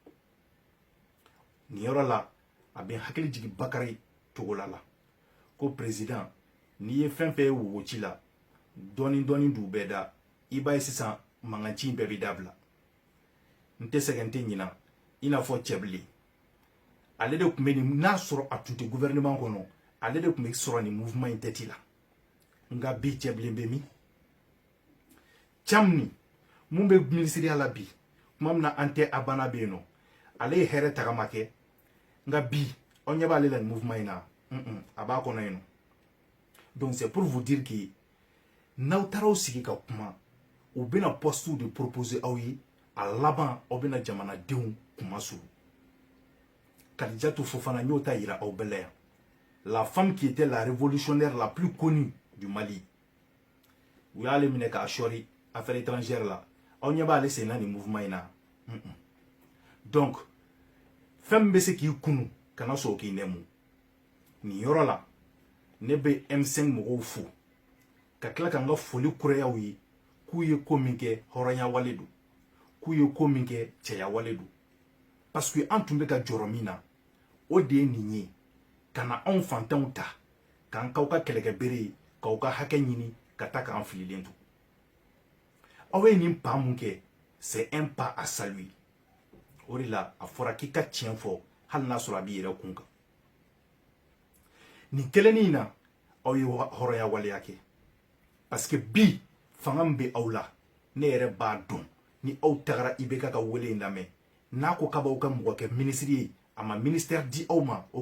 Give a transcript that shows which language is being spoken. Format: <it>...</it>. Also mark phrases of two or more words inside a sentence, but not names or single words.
<bm>nin yɔrɔ la a bɛ hakili jigin Bakari Togola la ko président n'i ye fɛn fɛn ye wogoci la dɔɔni dɔɔni d'u bɛɛ da i b'a ye sisan mankanci in bɛɛ bɛ dabila n tɛ sɛgɛn n tɛ ɲina i n'a fɔ Cɛbilen ale de tun bɛ nin n'a sɔrɔ a tun tɛ gouvernement kɔnɔ ale de tun bɛ sɔrɔ nin</bm> <fr>mouvement in tête</fr> <bm>la nka bi Cɛbilen bɛ min Tcham mun bɛ minisiriya la bi kuma min na an tɛ Abana bɛ yen nɔ ale ye hɛrɛ tagama kɛ nka bi aw ɲɛ b'ale la nin mouvement in na a b'a kɔnɔ yen nɔ</bm> <fr>donc c'est pour vous dire que</fr> <bm>n'aw taara aw sigi ka kuma u bɛna</bm> <fr>postes de proposer</fr> <bm>aw ye a laban aw bɛna jamanadenw kuma suru Kadijatou Fofana n y'o ta yira aw bɛɛ la yan</bm> <fr>la femme qui était la révolutionnaire la plus connue du Mali</fr> <bm>u y'ale minɛ k'a sɔri</bm> <fr>affaire étrangère</fr> <bm>la aw ɲɛ b'ale senna nin mouvement in na donc fɛn min bɛ se k'i kunu kana sɔn k'i nɛmu nin yɔrɔ la ne bɛ M5 mɔgɔw fo ka tila ka n ka foli kurayaw ye k'u ye ko min kɛ hɔrɔnya wale don k'u ye ko min kɛ cɛya wale don</bm> <fr>parce que</fr> <bm>an tun bɛ ka jɔrɔ min na o de ye nin ye ka na anw fantanw ta k'an k'aw ka kɛlɛkɛbere ye k'aw ka hakɛ ɲini ka taa k'an fililen to aw ye nin pas mun kɛ</bm> <fr>c'est un pas à saluer</fr> <bm>o de la a fɔra k'i ka tiɲɛ fɔ hali n'a sɔrɔ a b'i yɛrɛ kun kan nin kelennin na aw ye hɔrɔnya waleya kɛ</bm> <fr>parce que</fr> <bm>bi fanga min bɛ aw la ne yɛrɛ b'a dɔn ni aw tagara IBK ka wele in lamɛn n'a ko k'a b'aw ka mɔgɔ kɛ minisiri ye a ma ministère di aw ma o</bm>